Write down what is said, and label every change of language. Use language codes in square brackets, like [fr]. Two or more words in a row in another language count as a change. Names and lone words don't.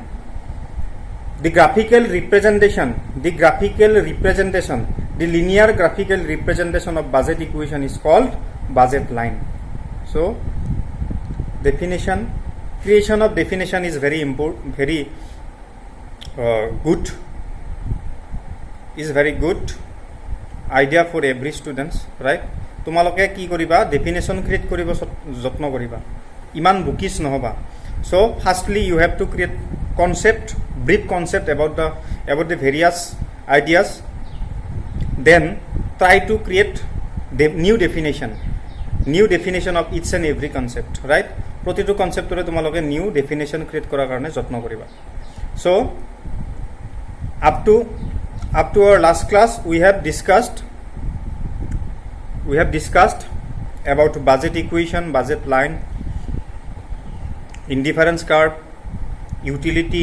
[en] The linear graphical representation of budget equation is called budget line. So creation of definition is very important, very good idea for every students, right? [as] তোমালোকে কি কৰিবা, [en] definition create [as] কৰিব যত্ন কৰিবা, ইমান বুকিছ নহবা. [en] So firstly you have to create brief concept about the various ideas, then try to create the new definition of each and every concept, right? [as] প্ৰতিটো কনসেপ্টৰে তোমালোকে [en] new definition create [as] কৰাৰ কাৰণে যত্ন কৰিবা. [en] So up to our last class we have discussed about budget equation, budget line, indifference curve, utility.